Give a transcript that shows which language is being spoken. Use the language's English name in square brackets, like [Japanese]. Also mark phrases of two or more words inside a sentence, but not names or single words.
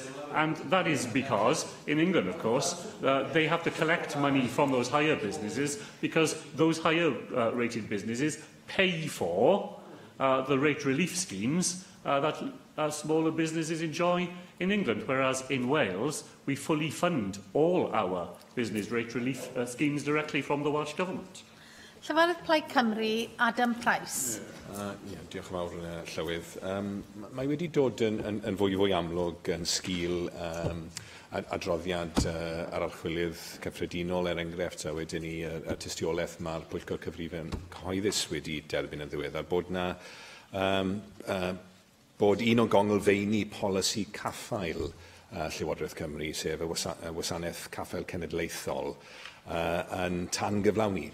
[English] And that is because, in England, of course, they have to collect money from those higher businesses because those higher rated businesses pay for the rate relief schemes that smaller businesses enjoy in England, whereas in Wales, we fully fund all our business rate relief schemes directly from the Welsh Government. [Welsh] Llyfarydd Plaid Cymru, Adam Price. Diolch yn fawr, Llywydd. Mae wedi dod yn fwy amlwg yn sgil adroddiad ar archwilydd cyffredinol enghraifft, a wedyn ni y tystiolaeth mae'r Pwyllgor Cyfrifon Cyhoeddus wedi derbyn yn ddiweddar bod un o gongolfeini polisi caffael Llywodraeth Cymru, sef y wasanaeth caffael cenedlaethol, yn tan gyflawni.